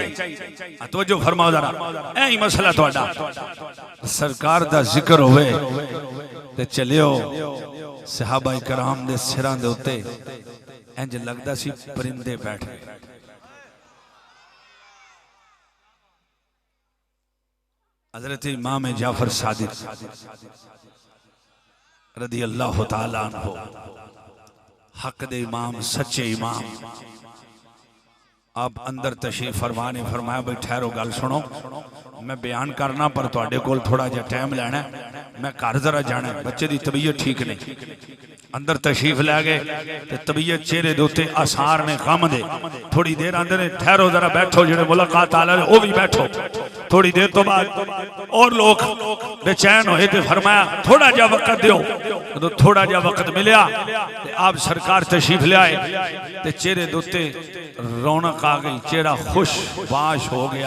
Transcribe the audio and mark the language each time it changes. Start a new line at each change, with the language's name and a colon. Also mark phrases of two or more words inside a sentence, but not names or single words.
Punjabi: ਤਵੱਜੋ ਫ਼ਰਮਾਓ ਜ਼ਰਾ ਏ ਹੀ ਮਸਲਾ ਤੁਹਾਡਾ ਸਰਕਾਰ ਦਾ ਜ਼ਿਕਰ ਹੋਵੇ ਤੇ ਚਲਿਓ ਸਹਾਬਾ ਇਕਰਾਮ ਦੇ ਸਿਰਾਂ ਦੇ ਉੱਤੇ ਇੰਜ ਲੱਗਦਾ ਸੀ ਪਰਿੰਦੇ ਬੈਠੇ। ਹਜ਼ਰਤ ਇਮਾਮ ਜਾਫ਼ਰ ਸਾਦਿਕ
Arabic: رضي الله تعالى عنه
Punjabi: ਹੱਕ ਦੇ ਇਮਾਮ ਸੱਚੇ ਇਮਾਮ ਆਪ ਅੰਦਰ ਤਸ਼ਰੀਫ਼ ਫ਼ਰਮਾਨੇ ਫ਼ਰਮਾਇਆ ਭਾਈ ਠਹਿਰੋ ਗੱਲ ਸੁਣੋ ਮੈਂ ਬਿਆਨ ਕਰਨਾ ਪਰ ਤੁਹਾਡੇ ਕੋਲ ਥੋੜ੍ਹਾ ਜਿਹਾ ਟਾਈਮ ਲੈਣਾ ਮੈਂ ਘਰ ਜ਼ਰਾ ਜਾਣਾ ਬੱਚੇ ਕੀ ਤਬੀਅਤ ਠੀਕ ਨਹੀਂ ਅੰਦਰ ਤਸ਼ਰੀਫ਼ ਲੈ ਗਏ ਤੇ ਤਬੀਅਤ ਚਿਹਰੇ ਦੇ ਉੱਤੇ ਆਸਾਰ ਨੇ ਗ਼ਮ ਦੇ ਥੋੜ੍ਹੀ ਦੇਰ ਆਉਂਦੇ ਨੇ ਠਹਿਰੋ ਜ਼ਰਾ ਬੈਠੋ ਜਿਹੜੇ ਮੁਲਾਕਾਤ ਆਲੇ ਓ ਵੀ ਬੈਠੋ ਥੋੜ੍ਹੀ ਦੇਰ ਤੋਂ ਬਾਅਦ ਔਰ ਲੋਕ ਬੇਚੈਨ ਹੋਏ ਤੇ ਫ਼ਰਮਾਇਆ ਥੋੜ੍ਹਾ ਜਾ ਵਕਤ ਦਿਓ ਤੋ ਥੋੜ੍ਹਾ ਜਾ ਵਕਤ ਮਿਲਿਆ ਤੇ ਆਪ ਸਰਕਾਰ ਤਸ਼ਰੀਫ਼ ਲੈ ਆਏ ਤੇ ਚਿਹਰੇ ਦੇ ਉੱਤੇ ਰੌਣਕ ਆ ਗਈ ਚਿਹਰਾ ਖ਼ੁਸ਼ ਬਾਸ਼ ਹੋ ਗਿਆ।